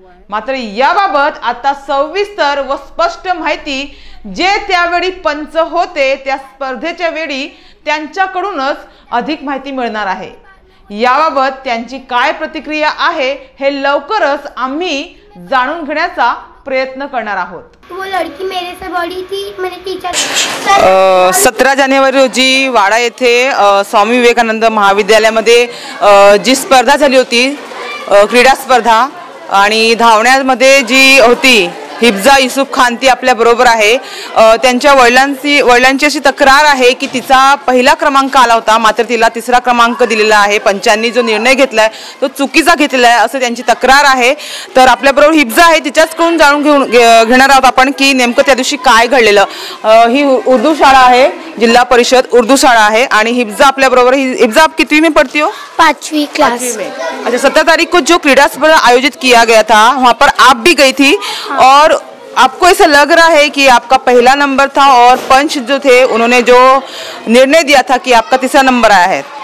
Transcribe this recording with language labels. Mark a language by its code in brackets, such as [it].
[mr] मात्र याबाबत आता सविस्तर व स्पष्ट माहिती जे त्यावेळी पंच होते त्या स्पर्धेच्या वेळी त्यांच्याकडूनच अधिक माहिती मिळणार आहे। याबाबत त्यांची काय प्रतिक्रिया आहे हे लवकरच आम्ही जाणून घेण्याचा प्रयत्न करणार आहोत। [hi] वो लड़की मेरे से बड़ी थी, मैंने टीचर [mr] 17 जानेवारी रोजी वाडा येथे स्वामी विवेकानंद महाविद्यालयामध्ये जी स्पर्धा झाली होती क्रीडा स्पर्धा आणि धावण्यामध्ये जी होती हिफ्जा युसुफ खान ती आपल्या बरोबर आहे. त्यांच्या वडिलांची अशी तक्रार आहे की तिचा पहिला क्रमांक आला होता, मात्र तिला तिसरा क्रमांक दिलेला आहे. पंचांनी जो निर्णय घेतलाय तो चुकीचा घेतलेला आहे असं त्यांची तक्रार आहे. तर आपल्या बरोबर हिफ्जा आहे, तिच्याचकडून जाणून घेणार आहोत आपण की नेमकं त्या दिवशी काय घडलेलं. ही उर्दू शाळा आहे, जिल्हा परिषद उर्दू शाळा आहे आणि हिफ्जा आपल्या बरोबर. [hi] हिफ्जा आप कितवीं में पढ़ती हो? 5वीं क्लास में. अच्छा, 17 तारीख को जो क्रीड़ा स्पर्धा आयोजित किया गया था वहाँ पर आप भी गई थी. और आपको ऐसा लग रहा है कि आपका पहला नंबर था और पंच जो थे उन्होंने जो निर्णय दिया था कि आपका तीसरा नंबर आया है.